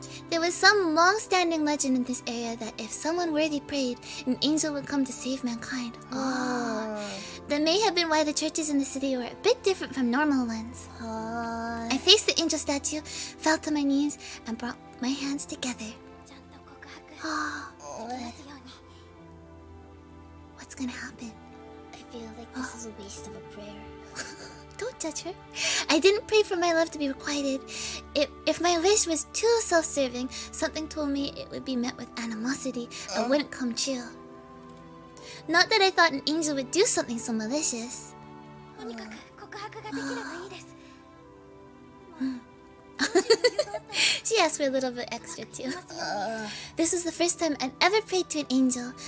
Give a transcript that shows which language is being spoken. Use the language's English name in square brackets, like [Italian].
[English] There was some long-standing legend in this area that if someone worthy prayed, an angel would come to save mankind. That may have been why the churches in the city were a bit different from normal ones. I faced the angel statue, fell to my knees, and brought my hands together. [Japanese] ちゃんと告白できますように。 [English] What's gonna happen? I feel like this is a waste of a prayer. Don't judge her. I didn't pray for my love to be requited. If my wish was too self-serving, something told me it would be met with animosity and wouldn't come true. Not that I thought an angel would do something so malicious. [Japanese] とにかく告白ができればいいです。 [English] She asked for a little bit extra too. This was the first time I'd ever prayed to an angel.